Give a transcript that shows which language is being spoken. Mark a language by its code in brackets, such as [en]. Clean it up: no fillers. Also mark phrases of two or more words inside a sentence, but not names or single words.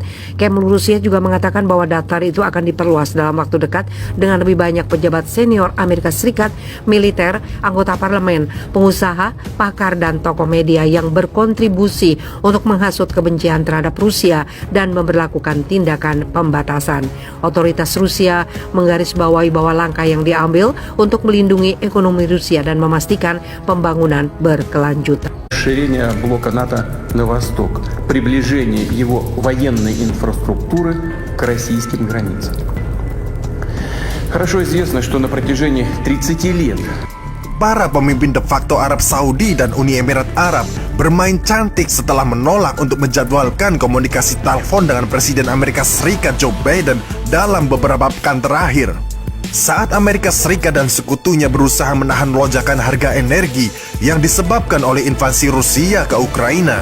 [id] Kemlu Rusia juga mengatakan bahwa daftar itu akan diperluas dalam waktu dekat dengan lebih banyak pejabat senior Amerika Serikat, militer, anggota parlemen, pengusaha, pakar, dan tokoh media yang berkontribusi untuk menghasut kebencian terhadap Rusia dan memberlakukan tindakan pembatasan. Otoritas Rusia menggarisbawahi bahwa langkah yang diambil untuk melindungi ekonomi Rusia dan memastikan pembangunan berkelanjutan. [ru] Расширение блока НАТО на восток, приближение его военной инфраструктуры к российским границам. Хорошо известно, что на протяжении 30 лет [id] para pemimpin [la] de facto [id] Arab Saudi dan Uni Emirat Arab bermain cantik setelah menolak untuk menjadwalkan komunikasi telepon dengan Presiden Amerika Serikat Joe Biden dalam beberapa pekan terakhir. Saat Amerika Serikat dan sekutunya berusaha menahan lonjakan harga energi yang disebabkan oleh invasi Rusia ke Ukraina.